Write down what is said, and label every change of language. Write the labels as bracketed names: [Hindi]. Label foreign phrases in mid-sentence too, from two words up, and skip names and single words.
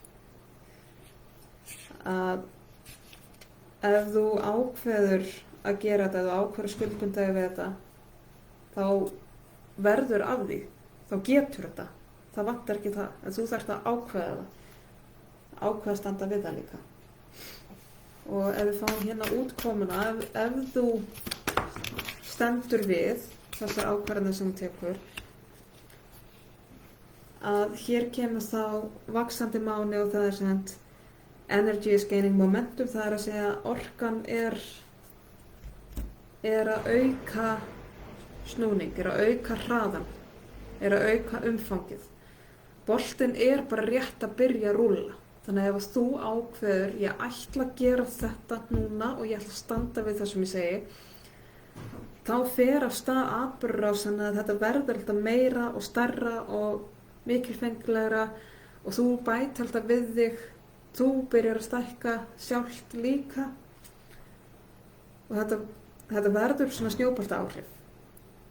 [Icelandic] Að ef þú ákveður að gera þetta, ef þú ákveður að skuldbinda þig við þetta, þá verður af því, þá getur þetta, það vantar ekki það, en þú þarft að ákveða það, ákveða að standa við það líka. Og ef við fáum hérna útkomuna, ef þú stendur við þessar ákvarðanir sem þú tekur, að hér kemur þá vaxandi máni og það sem [English] energy is gaining momentum, [Icelandic] það að segja orkan að auka snúning, að auka hraðan, að auka umfangið. Boltinn bara rétt að byrja að rúlla. Þannig að ef þú ákveður, ég ætla að gera þetta núna og ég ætla að standa við það sem ég segi, þá fer af stað atburðarás, þannig að þetta verður alltaf meira og stærra og mikilfenglegra og þú bætir alltaf við þig, þú byrjar að stækka sjálft líka og þetta verður svona snjóboltaáhrif.